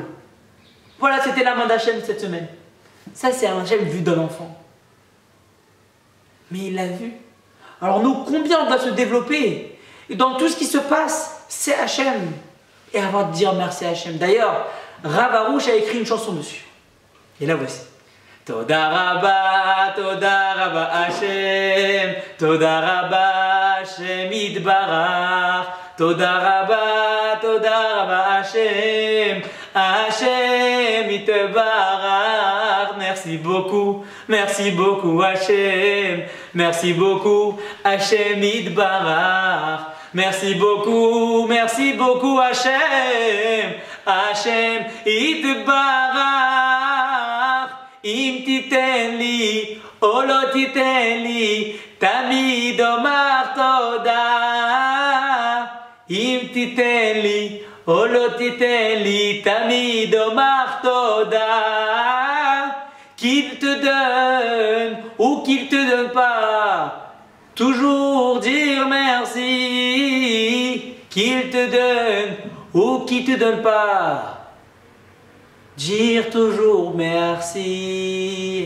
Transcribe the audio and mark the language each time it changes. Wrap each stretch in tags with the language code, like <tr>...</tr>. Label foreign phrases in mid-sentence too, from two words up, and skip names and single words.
<fr>Voilà, c'était la main d'Hachem cette semaine. Ça, c'est un Hachem vu d'un enfant. Mais il l'a vu. Alors nous, combien on doit se développer? Et dans tout ce qui se passe, c'est Hachem. Et avoir de dire merci à Hachem. D'ailleurs, Rav Arush a écrit une chanson dessus. Et la voici.</fr> <he>תודה רבה השם, תודה רבה השם יתברך, תודה רבה השם, השם יתברך.</he> <fr>Merci beaucoup Hachem, merci beaucoup Hachem Idbarach. Merci beaucoup Hachem, Hachem Idbarach.</fr> <he>אם תיתן לי או לא תיתן לי תמיד אומר תודה. אם תיתן לי או לא תיתן לי תמיד אומר תודה.</he> <fr>Qu'il te donne ou qu'il te donne pas, toujours dire merci. Qu'il te donne ou qu'il te donne pas, dire toujours merci.</fr>